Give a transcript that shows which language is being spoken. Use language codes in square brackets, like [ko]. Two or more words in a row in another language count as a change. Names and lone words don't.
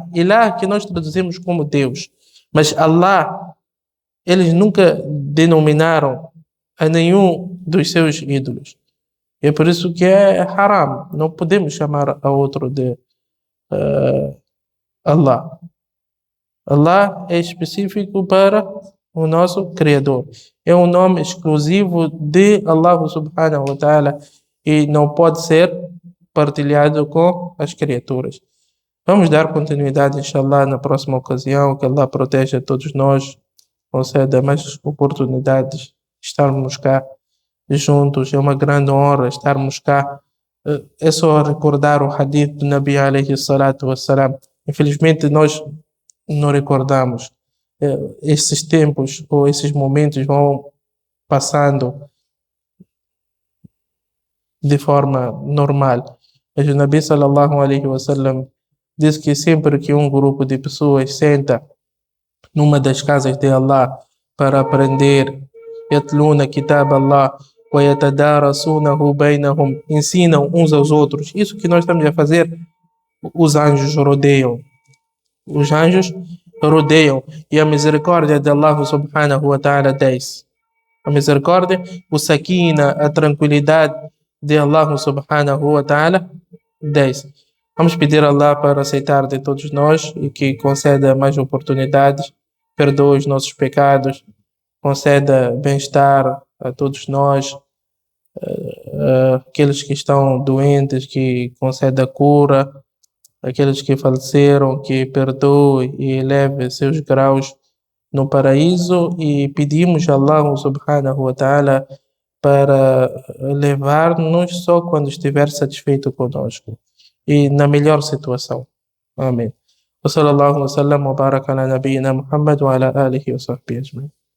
[pt] Ilah que nós traduzimos como Deus. Mas Allah, eles nunca denominaram a nenhum dos seus ídolos. E é por isso que é haram. Não podemos chamar a outro de Allah. Allah é específico para o nosso Criador. É um nome exclusivo de Allah [ar] سبحانه وتعالى [pt] e não pode ser partilhado com as criaturas. Vamos dar continuidade, inshallah, na próxima ocasião. Que Allah proteja todos nós, conceda mais oportunidades de estarmos cá juntos. É uma grande honra estarmos cá. É só recordar o hadith do Nabi [ar] عليه الصلاة والسلام. [pt] Infelizmente nós não recordamos. Esses tempos ou esses momentos vão passando de forma normal. Mas o Nabi [ar] صلى الله عليه وسلم [pt] diz que sempre que um grupo de pessoas senta numa das casas de Allah para aprender, [ar] يتلون كتاب الله ويتدارسونه بينهم, [pt] ensinam uns aos outros. Isso que nós estamos a fazer, os anjos rodeiam. Os anjos rodeiam e a misericórdia de Allah [ar] سبحانه وتعالى [pt] desce. A misericórdia, o sakina, a tranquilidade de Allah [ar] سبحانه وتعالى [pt] desce. Vamos pedir a Allah para aceitar de todos nós e que conceda mais oportunidades, perdoe os nossos pecados, conceda bem-estar a todos nós, aqueles que estão doentes, que conceda cura, aqueles que faleceram, que perdoe e eleve seus graus no paraíso, e pedimos a Allah [ar] سبحانه وتعالى [pt] para levar-nos só quando estiver satisfeito conosco e na melhor situação. Amém. [ar] وصلى الله وسلم وبارك على نبينا محمد وعلى آله وصحبه أجمعين.